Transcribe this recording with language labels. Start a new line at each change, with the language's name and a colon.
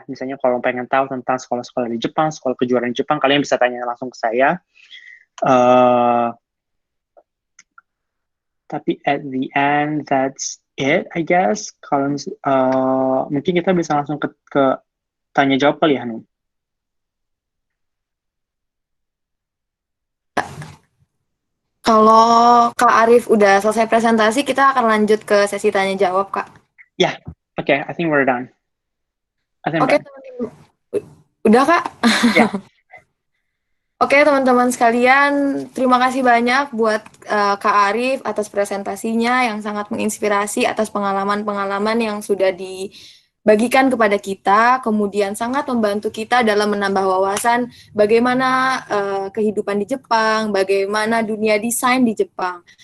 Indonesian: Misalnya kalau pengen tahu tentang sekolah-sekolah di Jepang, sekolah kejuaraan di Jepang, kalian bisa tanya langsung ke saya. Tapi
English: at the end, that's it, I guess.
Indonesian: Kalau mungkin kita bisa langsung ke tanya jawab kali ya, Hanum. Kalau Kak Arif udah selesai presentasi, kita akan lanjut ke sesi tanya jawab, Kak.
English: Yeah, okay, I think we're done.
Indonesian: Oke, teman-teman. Udah, Kak? Ya. Oke, teman-teman sekalian, terima kasih banyak buat Kak Arif atas presentasinya yang sangat menginspirasi, atas pengalaman-pengalaman yang sudah dibagikan kepada kita, kemudian sangat membantu kita dalam menambah wawasan bagaimana kehidupan di Jepang, bagaimana dunia desain di Jepang.